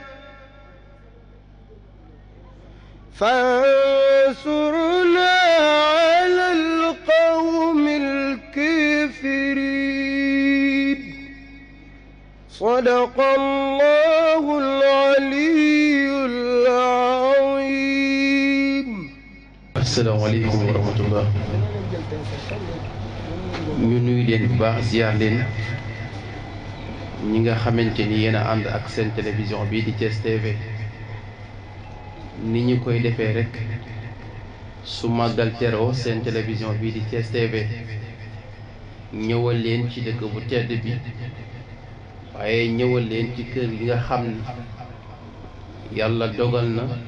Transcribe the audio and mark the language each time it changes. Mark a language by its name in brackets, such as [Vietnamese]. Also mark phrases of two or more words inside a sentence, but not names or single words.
[Arabic] فانصرنا على القوم الكافرين صدق الله العلي العظيم. السلام عليكم ورحمة الله. [Wolof] ñu nuyu leen bu baax ziar leen ñi nga xamante ni yéen a ànd ak seen télévision bii di Thiès TV ni ñu koy defee rek su màggal teroo seen télévision bii di Thiès TV ñëwal leen ci dëkk bu tedd bi waaye ñëwal leen ci kër yi nga xam ni yàlla dogal na